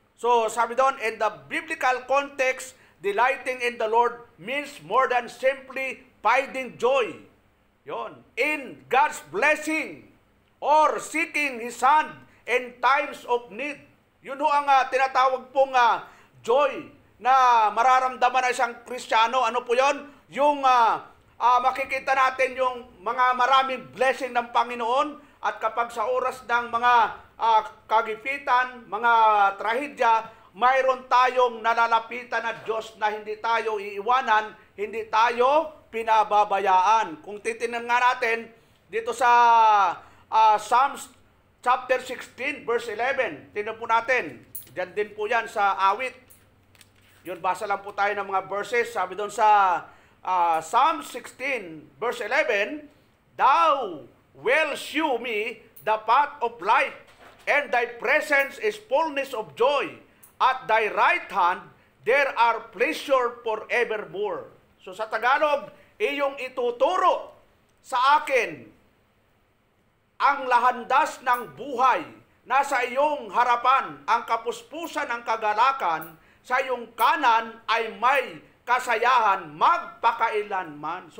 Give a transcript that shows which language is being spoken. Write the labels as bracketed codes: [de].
[tl] So, sabi doon, [en] in the biblical context, delighting in the Lord means more than simply finding joy. Yon, in God's blessing or seeking His hand in times of need. [tl] Yun ho ang tinatawag pong joy na mararamdaman ng isang Kristiyano. Ano po yon? Yung makikita natin yung mga maraming blessing ng Panginoon at kapag sa oras ng mga kagipitan, mga trahedya, mayroon tayong nalalapitan na Diyos na hindi tayo iiwanan, hindi tayo pinababayaan. Kung titingnan nga natin dito sa Psalms chapter 16, verse 11. Tingnan po natin. Diyan din po yan sa awit. Yun, basa lang po tayo ng mga verses. Sabi doon sa [en] Psalm 16, verse 11, Thou will shew me the path of life, and thy presence is fullness of joy. At thy right hand, there are pleasure forevermore. [tl] So sa Tagalog, iyong ituturo sa akin ang lahandas ng buhay. Nasa iyong harapan ang kapuspusan ng kagalakan, sa iyong kanan ay may kasayahan magpakailanman.